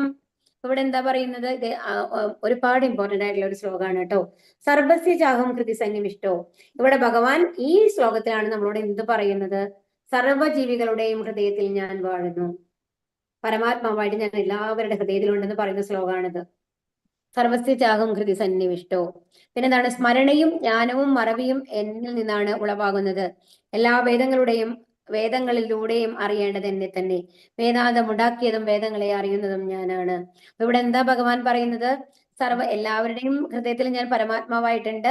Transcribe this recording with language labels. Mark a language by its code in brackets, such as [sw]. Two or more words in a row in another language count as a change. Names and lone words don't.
[ml] ഇവിടെ എന്താ പറയുന്നത്? ഇത് ഒരുപാട് ഇമ്പോർട്ടന്റ് ആയിട്ടുള്ള ഒരു ശ്ലോകമാണ് കേട്ടോ. [sa] സർവസ്യ ചാഹം കൃതി സന്നിവിഷ്ടോ. [ml] ഇവിടെ ഭഗവാൻ ഈ ശ്ലോകത്തിലാണ് നമ്മളോട് എന്ത് പറയുന്നത്? സർവ്വജീവികളുടെയും ഹൃദയത്തിൽ ഞാൻ വാഴുന്നു, പരമാത്മാവായിട്ട് ഞാൻ എല്ലാവരുടെ ഹൃദയത്തിലുണ്ടെന്ന് പറയുന്ന ശ്ലോകമാണിത്. [sa] സർവസ്യ ചാഹം ഹൃദി സന്നിവിഷ്ടോ. [ml] പിന്നെന്താണ്? സ്മരണയും ജ്ഞാനവും മറവിയും എന്നിൽ നിന്നാണ് ഉളവാകുന്നത്. എല്ലാ വേദങ്ങളിലൂടെയും അറിയേണ്ടത് എന്നെ തന്നെ. വേദാന്തം ഉണ്ടാക്കിയതും വേദങ്ങളെ അറിയുന്നതും ഞാനാണ്. അപ്പൊ ഇവിടെ എന്താ ഭഗവാൻ പറയുന്നത്? എല്ലാവരുടെയും ഹൃദയത്തിൽ ഞാൻ പരമാത്മാവായിട്ടുണ്ട്.